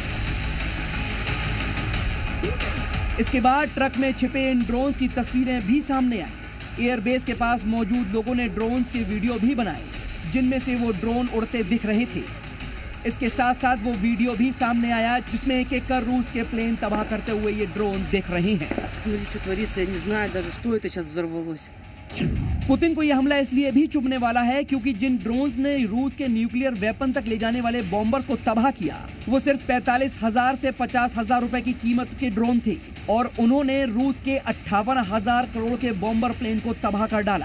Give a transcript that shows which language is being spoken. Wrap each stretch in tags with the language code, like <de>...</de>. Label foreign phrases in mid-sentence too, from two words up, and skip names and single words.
<hi>इसके बाद ट्रक में छिपे इन ड्रोन्स की तस्वीरें भी सामने आई। एयरबेस के पास मौजूद लोगों ने ड्रोन्स के वीडियो भी बनाए, जिनमें से वो ड्रोन उड़ते दिख रहे थे। इसके साथ साथ वो वीडियो भी सामने आया जिसमें एक एक कर रूस के प्लेन तबाह करते हुए ये ड्रोन दिख रहे हैं।</hi> <ru>Смотри, что творится, я не знаю даже, что это сейчас взорвалось.</ru> <hi>पुतिन को यह हमला इसलिए भी चुभने वाला है क्योंकि जिन ड्रोन्स ने रूस के</hi> <en>nuclear weapon</en> <hi>तक ले जाने वाले बॉम्बर्स को तबाह किया, वो सिर्फ 45,000 से 50,000 रुपए की कीमत के ड्रोन थे और उन्होंने रूस के 58,000 करोड़ के</hi> <en>bomber plane</en> <hi>को तबाह कर डाला।</hi>